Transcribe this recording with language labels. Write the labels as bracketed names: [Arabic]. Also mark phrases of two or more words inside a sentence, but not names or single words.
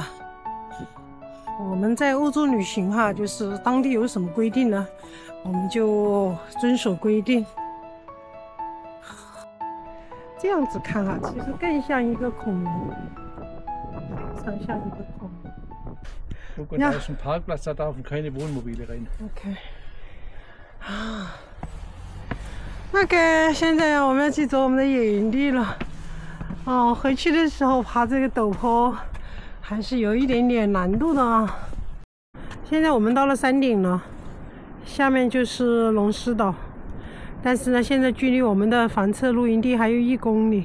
[Chinese] 我们在欧洲旅行哈，就是当地有什么规定呢，我们就遵守规定。这样子看哈，其实更像一个恐龙，非常像一个恐龙。 [German] Guck mal, da ist ein Parkplatz, da dürfen keine Wohnmobile rein. [Chinese] OK。OK， 现在我们要去走我们的野营地了。回去的时候爬这个陡坡还是有一点点难度的啊。现在我们到了山顶了，下面就是龙狮岛，但是呢，现在距离我们的房车露营地还有1公里。